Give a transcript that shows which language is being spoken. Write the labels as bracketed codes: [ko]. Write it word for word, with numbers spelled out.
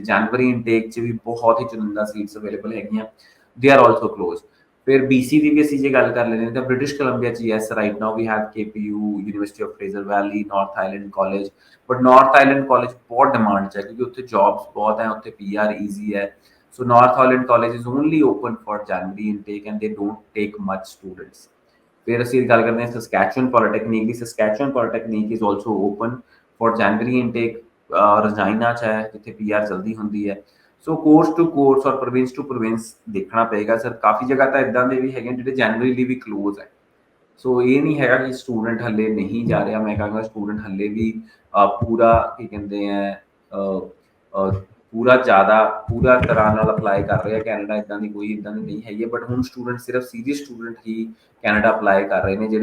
[pa] ਜਨਵਰੀ intake 'ਚ ਵੀ ਬਹੁਤ ਹੀ ਚੁਨਿੰਦਾ seats available ਹੈਗੀਆਂ, [en] They are also close. [pa] ਫਿਰ ਬੀ ਸੀ ਦੀ ਵੀ ਅਸੀਂ ਜੇ ਗੱਲ ਕਰ ਲੈਂਦੇ ਤਾਂ ਬ੍ਰਿਟਿਸ਼ ਕੋਲੰਬੀਆ 'ਚ [en] yes right now we have [pa] K P U, university of Fraser Valley, North Island college. But North Island college ਬਹੁਤ ਡਿਮਾਂਡ 'ਚ ਹੈ ਕਿਉਂਕਿ ਉੱਥੇ ਜੋਬਸ ਬਹੁਤ ਹੈ, ਉੱਥੇ ਪੀ ਆਰ ਈਜ਼ੀ ਹੈ। [en] So North Holland College is only open for January intake and they don't take much students. Where we are talking about Saskatchewan Polytechnic, the Saskatchewan Polytechnic is also open for January intake. [pa] Uh, Regina chahe, jithe P R jaldi hundi hai. [en] So course to course or province to province [pa] dekhna payega sir. Kafi jagah ta iddan de bhi hege jehde January li bhi close hai. ਸੋ ਇਹ ਨਹੀਂ ਹੈਗਾ ਕਿ student ਹੱਲੇ ਨਹੀਂ ਜਾ ਰਿਹਾ, ਮੈਂ ਕਹਾਂਗਾ ਸਟੂਡੈਂਟ ਹੱਲੇ ਵੀ ਪੂਰਾ ਕੀ ਕਹਿੰਦੇ ਹੈ ਪੂਰਾ ਜ਼ਿਆਦਾ ਪੂਰਾ ਤਰ੍ਹਾਂ ਨਾਲ ਅਪਲਾਈ ਕਰ ਰਿਹਾ। ਕੈਨੇਡਾ ਇੱਦਾਂ ਦੀ ਕੋਈ ਇੱਦਾਂ ਦੀ ਨਹੀਂ ਹੈਗੀ, ਬਟ ਹੁਣ ਸਟੂਡੈਂਟ ਸਿਰਫ ਸੀਰੀਅਸ ਸਟੂਡੈਂਟ ਹੀ ਕੈਨੇਡਾ ਅਪਲਾਈ ਕਰ ਰਹੇ ਨੇ।